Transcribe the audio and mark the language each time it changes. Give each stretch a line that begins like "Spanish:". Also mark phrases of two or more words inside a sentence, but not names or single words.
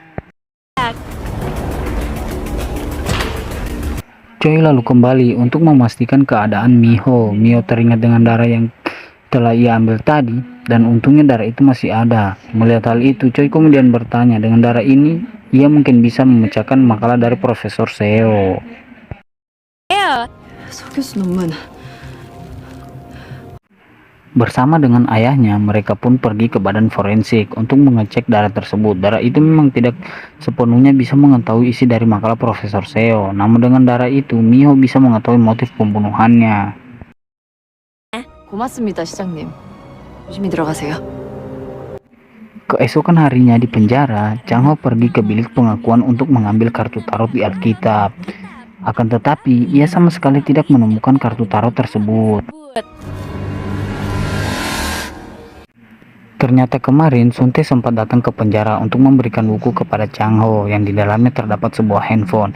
Indonesian: Choi lalu kembali untuk memastikan keadaan Miho. Miho teringat dengan darah yang telah ia ambil tadi, dan untungnya darah itu masih ada. Melihat hal itu, Choi kemudian bertanya, dengan darah ini, ia mungkin bisa memecahkan makalah dari Profesor Seo.
Korean: 서 교수 논문.
Indonesian: Bersama dengan ayahnya, mereka pun pergi ke badan forensik untuk mengecek darah tersebut. Darah itu memang tidak sepenuhnya bisa mengetahui isi dari makalah Profesor Seo. Namun dengan darah itu, Miho bisa mengetahui motif pembunuhannya.
Korean: 고맙습니다, 시장님. 조심히 들어가세요.
Indonesian: Keesokan harinya di penjara, Chang Ho pergi ke bilik pengakuan untuk mengambil kartu tarot di Alkitab. Akan tetapi, ia sama sekali tidak menemukan kartu tarot tersebut. Ternyata kemarin Sunte sempat datang ke penjara untuk memberikan buku kepada Chang Ho yang di dalamnya terdapat sebuah handphone.